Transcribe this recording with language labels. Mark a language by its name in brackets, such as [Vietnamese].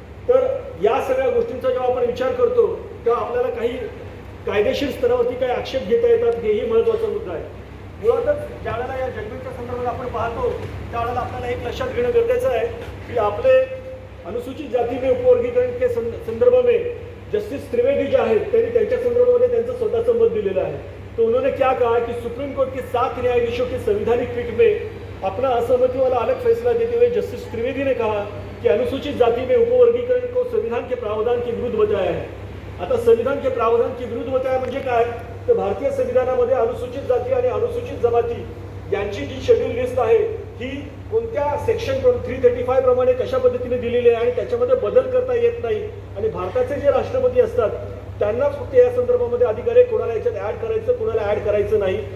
[Marathi] तर या सगळ्या गोष्टींचा जेव्हा आपण विचार करतो तेव्हा आपल्याला काही कायदेशीर स्तरावरती काही आक्षेप घेता येतात, हेही महत्त्वाचा मुद्दा आहे। मुळातच ज्यावेळेला या जजमेंटच्या संदर्भात आपण पाहतो त्यावेळेला आपल्याला एक लक्षात घेणं गरजेचं आहे की आपले अनुसूचित जाती [Hindi] में उपवर्गीकरण के संदर्भ में [Marathi] जस्टिस त्रिवेदी जो है त्यांच्या संदर्भामध्ये त्यांचं स्वतःचं मत दिलेलं आहे। [Hindi] तो उन्होंने क्या कहा कि सुप्रीम कोर्ट के 7 न्यायाधीशों के संवैधानिक पीठ में अपना असहमति वाला अलग फैसला देते हुए जस्टिस त्रिवेदी ने कहा कि अनुसूचित जाति में उपवर्गीकरण को संविधान के प्रावधान के विरुद्ध बताया है। [Marathi] आता [Hindi] संविधान के प्रावधान के विरुद्ध बताया [Marathi] म्हणजे काय तर भारतीय संविधानामध्ये अनुसूचित जाती आणि अनुसूचित जमाती यांची जी शेड्यूल लिस्ट आहे ही कोणत्या सेक्शन 335 प्रमाणे कशा पद्धतीने दिलेली आहे आणि त्याच्यामध्ये बदल करता येत नाही। आणि भारताचे जे राष्ट्रपती असतात त्यांना फक्त या संदर्भामध्ये अधिकार आहे, कोणाला याच्यात ऍड करायचं कोणाला ऍड करायचं नाही।